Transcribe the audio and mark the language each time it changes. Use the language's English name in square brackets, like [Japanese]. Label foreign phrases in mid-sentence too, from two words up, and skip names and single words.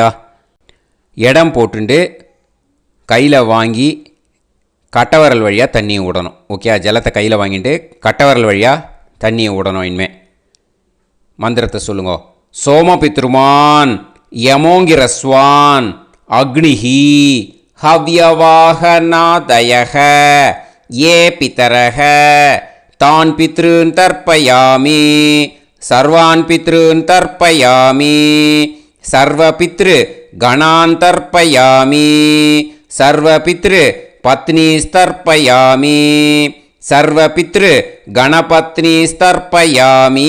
[Tamil] இடம் போட்டுண்டு கையில் வாங்கி கட்டவரல் வழியாக தண்ணியை விடணும். ஓகேயா? ஜலத்தை கையில் வாங்கிட்டு கட்டவரல் வழியாக தண்ணியை விடணும். இனிமே மந்திரத்தை சொல்லுங்க. [Sanskrit] सोमपित्रुमान् यमोङ्गिरस्वान् अग्निहि हव्यवाहनादयः ये पितरः तान् पितॄन् तर्पयामि सर्वान् पितॄन् तर्पयामि सर्वपितृ गणान् तर्पयामि सर्वपितृ पत्नीस्तर्पयामि सर्वपितृ गणपत्नीस्तर्पयामि.